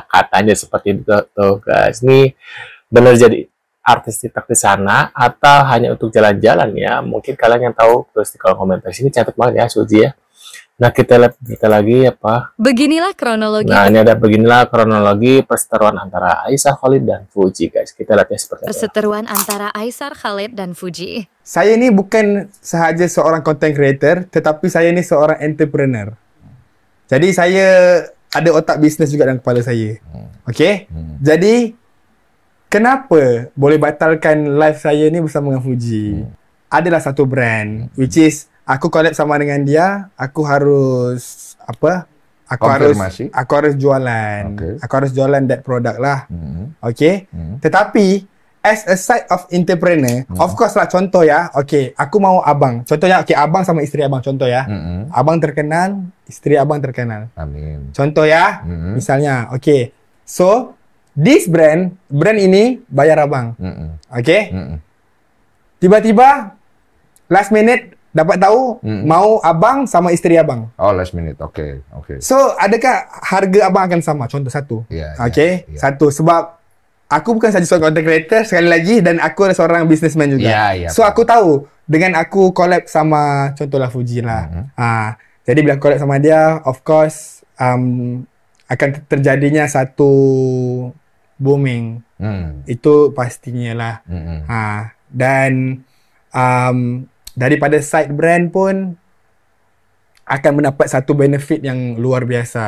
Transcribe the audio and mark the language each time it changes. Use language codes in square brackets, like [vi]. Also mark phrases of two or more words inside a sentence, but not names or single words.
[id] Katanya seperti itu tuh guys. Ini benar jadi artis TikTok di sana atau hanya untuk jalan-jalan ya? Mungkin kalian yang tahu tulis di kolom komentar. Sini cantik banget ya Fuji ya. Nah kita lihat berita lagi apa? Beginilah kronologi. Nah ini ada beginilah kronologi perseteruan antara Aisyar Khalid dan Fuji guys. Kita lihat ya seperti apa. Perseteruan antara Aisyar Khalid dan Fuji. [ms] Saya ini bukan sahaja seorang [en] content creator, [ms] tetapi saya ini seorang entrepreneur. Jadi saya ada otak bisnes juga dalam kepala saya. Okey? Jadi kenapa boleh batalkan live saya ni bersama dengan Fuji? Adalah satu brand [en] which is [ms] aku collab sama dengan dia, aku harus apa? Aku harus jualan. Aku harus jualan [en] that product [ms] lah. Okey? [en] Tetapi as a side of entrepreneur, of course [ms] lah contoh ya. Okey, aku mau abang. Contohnya okey, abang sama isteri abang contoh ya. Abang terkenal, isteri abang terkenal. Amin. Contoh ya. Misalnya, okey. So, [en] this brand [ms] ini bayar abang. Okey? Tiba-tiba [en] last minute [ms] dapat tahu mau abang sama isteri abang. [en] Oh, last minute. Okey. [ms] So, adakah harga abang akan sama? Contoh satu. Okey? Satu, sebab aku bukan saja seorang [en] content creator [ms] sekali lagi dan aku adalah seorang businessman juga. So, aku tahu dengan aku collab sama contohlah Fuji lah. Jadi bila collab sama dia, [en] of course [ms] akan terjadinya satu booming. Itu pastinya lah. Dan daripada side brand pun akan mendapat satu benefit yang luar biasa.